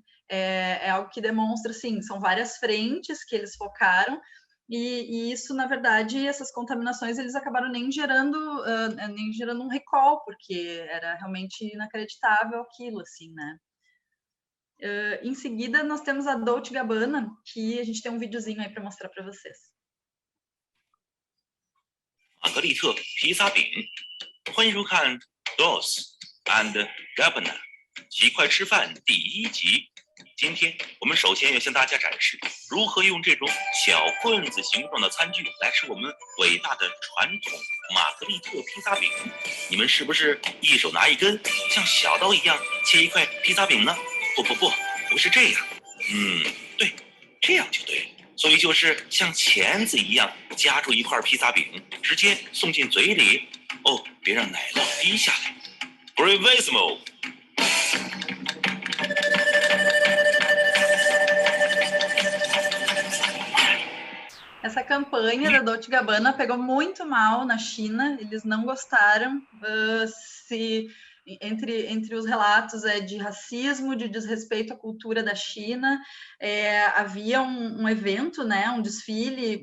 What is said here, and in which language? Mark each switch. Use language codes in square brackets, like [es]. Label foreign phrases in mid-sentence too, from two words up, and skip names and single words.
[pt] É algo que demonstra, assim, são várias frentes que eles focaram, e isso, na verdade, essas contaminações, eles acabaram nem gerando um recall, porque era realmente inacreditável aquilo, assim, né? Em seguida, nós temos a Dolce & Gabbana, que a gente tem um videozinho aí para mostrar para vocês. [zh] 玛格丽特披萨饼，欢迎收看 Dolce & Gabbana 极快吃饭第1集。今天我们首先要向大家展示如何用这种小棍子形状的餐具来吃我们伟大的传统玛格丽特披萨饼。你们是不是一手拿一根，像小刀一样切一块披萨饼呢？不是这样。对，这样就对了。所以就是像钳子一样夹住一块披萨饼，直接送进嘴里。哦，别让奶酪滴下来。Bravissimo！ [pt] Essa campanha da Dolce & Gabbana pegou muito mal na China, eles não gostaram. Entre os relatos de racismo, de desrespeito à cultura da China, havia um evento, né, um desfile